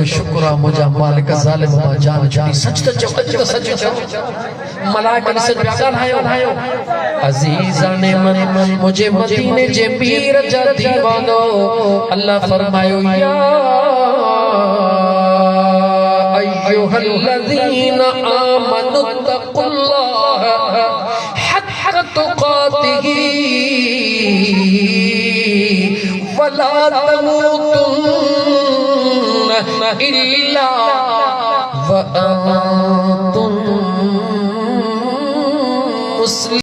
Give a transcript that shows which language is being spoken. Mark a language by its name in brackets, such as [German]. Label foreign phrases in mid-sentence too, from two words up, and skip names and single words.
[Sindhi] शुक्र आहे मुंहिंजा मालिक ज़ालिम मां जान छॾी सच त चओ अॼु त सच चओ मलाइकनि से ॻाल्हायो [Persian] عزیزان من [Sindhi] मुंहिंजे मदीने जे पीर जा दीवानो अल्लाह फरमायो या [Arabic] أيها الذين آمنوا اتقوا الله حق تقاته ولا تموتن إلا وأنتم مسلمون.